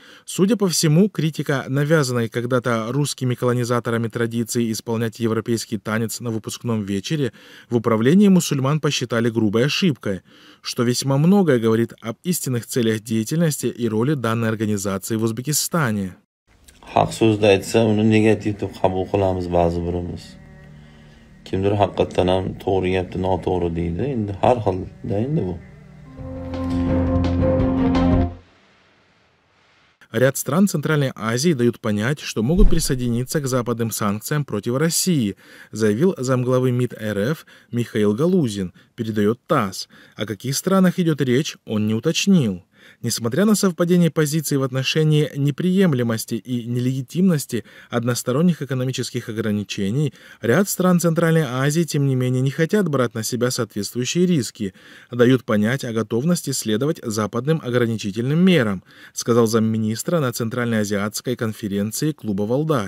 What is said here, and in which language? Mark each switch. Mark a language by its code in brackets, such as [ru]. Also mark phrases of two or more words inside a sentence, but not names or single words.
[ru] Судя по всему, критика навязанной когда-то русскими колонизаторами традиции исполнять европейский танец на выпускном вечере в управлении мусульман посчитали грубой ошибкой, что весьма многое говорит об истинных целях деятельности и роли данной организации в Узбекистане. [uz] Haq so'zda aytsa, uni negativ deb qabul qilamiz ba'zi birimiz. Kimdir haqiqatan ham to'g'ri gapni noto'g'ri deydi. Endi har xilda endi bu. [ru] Ряд стран Центральной Азии дают понять, что могут присоединиться к западным санкциям против России, заявил замглавы МИД РФ Михаил Галузин, передает ТАСС. О каких странах идет речь, он не уточнил. Несмотря на совпадение позиций в отношении неприемлемости и нелегитимности односторонних экономических ограничений, ряд стран Центральной Азии, тем не менее, не хотят брать на себя соответствующие риски, дают понять о готовности следовать западным ограничительным мерам, сказал замминистра на Центральноазиатской конференции клуба «Валдай».